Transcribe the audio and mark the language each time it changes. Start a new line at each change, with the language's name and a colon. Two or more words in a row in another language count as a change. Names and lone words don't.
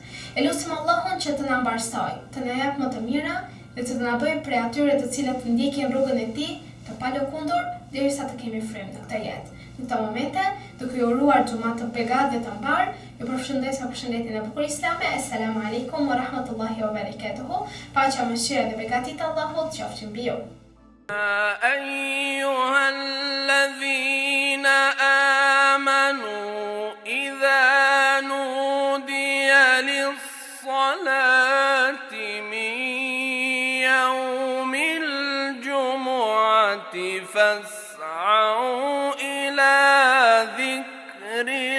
Albanian: E lutim Allahun që të na mbarsoj, të na jap më të mira dhe të na bëjë prej atyre të cilët ndjekin rrugën e tij të palëkundur derisa të kemi frymë në këtë jetë. Në këto momente, duke ju uruar xhumat të begat dhe të mbar, ju përshëndes me përshëndetjen e bukur islame.
Arabic: السلام عليكم ورحمة الله وبركاته.
Albanian: Paqja, mëshira dhe begati të Allahut qofshin mbi ju.
Arabic: أيها الذين آمنوا إذا نودي للصلاة من يوم الجمعة فاسعوا إلى ذكر